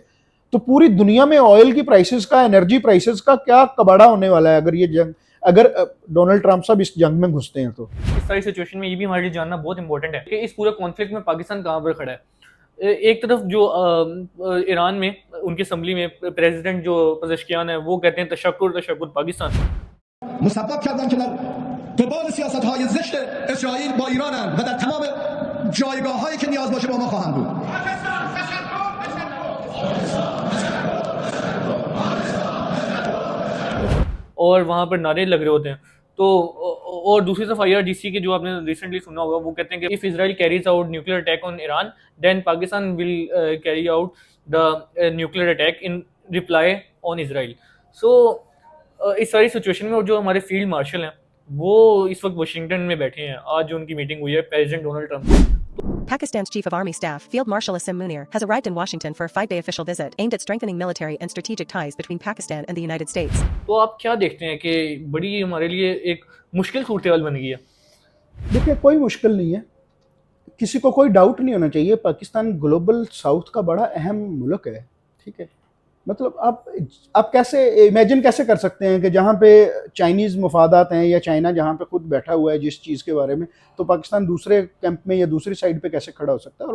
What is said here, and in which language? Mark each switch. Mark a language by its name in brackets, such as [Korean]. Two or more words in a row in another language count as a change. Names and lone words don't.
[Urdu] تو پوری دنیا میں آئل کی پرائسز کا, [English] energy prices [Urdu] کا کیا کباڑا ہونے والا ہے اگر یہ جنگ، اگر ڈونلڈ ٹرمپ صاحب اس جنگ میں گھستے ہیں. तो اس ساری سچویشن میں یہ بھی ہمارے لیے جاننا بہت امپورٹنٹ ہے کہ اس پورے کانفلکٹ میں پاکستان کہاں پر کھڑا ہے. ایک طرف جو ایران میں ان کی اسمبلی میں پریزیڈنٹ جو پزشکیان ہے وہ کہتے ہیں تشکر پاکستان. [Persian] مسبب کردن که در قبال سیاست‌های زشت اسرائیل با ایرانند و در تمام جایگاه‌هایی که نیاز باشه با ما خواهند بود. [Urdu] اور وہاں پر نعرے لگ رہے ہوتے ہیں. تو اور دوسری طرف IRGC کے جو آپ نے ریسنٹلی سنا ہوگا، وہ کہتے ہیں کہ [English] if Israel carries out nuclear attack on Iran then Pakistan will carry out the nuclear attack in reply on Israel. [Urdu] سو اس ساری سچویشن میں جو ہمارے فیلڈ مارشل ہیں وہ اس وقت واشنگٹن میں بیٹھے ہیں. آج جو ان کی میٹنگ ہوئی ہے پریزیڈنٹ ڈونلڈ ٹرمپ. [English] Pakistan's Chief of Army Staff, Field Marshal Asim Munir, has arrived in Washington for a 5-day official visit aimed at strengthening military and strategic ties between Pakistan and the United States. [Urdu] تو آپ کیا دیکھتے ہیں کہ بڑی ہمارے لیے ایک مشکل صورتحال بن گئی ہے? دیکھیے، کوئی مشکل نہیں ہے، کسی کو کوئی ڈاؤٹ نہیں ہونا چاہیے. پاکستان گلوبل ساؤتھ کا بڑا اہم ملک ہے، ٹھیک ہے. مطلب آپ کیسے امیجن کیسے کر سکتے ہیں کہ جہاں پہ چائنیز مفادات ہیں یا چائنا جہاں پہ خود بیٹھا ہوا ہے جس چیز کے بارے میں، تو پاکستان دوسرے کیمپ میں یا دوسری سائیڈ پہ کیسے کھڑا ہو سکتا ہے?